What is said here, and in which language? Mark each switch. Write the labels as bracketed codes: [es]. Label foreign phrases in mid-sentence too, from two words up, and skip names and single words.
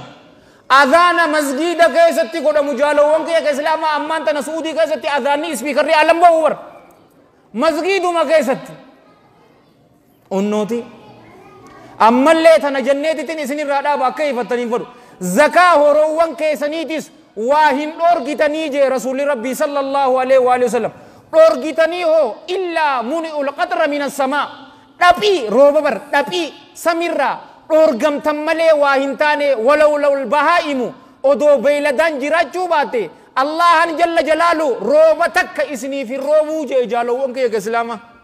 [om] adhaana masgiida keessatti godhamu jaalawwan kiyya ka islaamaa ammaan tana su'udii keessatti adhaanni ispiikarri alam ba'u bar masgiiduma keessatti unnooti ammallee tana janneetitin isinirraa dhaaba akka ifattaniin fadhu zakaa horoowwan keessaniitis waa hin dhoorgitanii jee rasuulli rabbii [ar] صلى الله عليه وسلم [om] dhoorgitanii hoo illaa [ar] منعوا القطر من السماء [om] dhaphii rooba bar dhaphii samirraa dhoorgamtan malee waa hin taane [ar] ولولا البهائم [om] odoo beeyladaan jiraachuu baatte [ar] الله جل جلاله [om] rooba takka isiniif hin roobuu jee jaalawwan kiyya ka islaamaa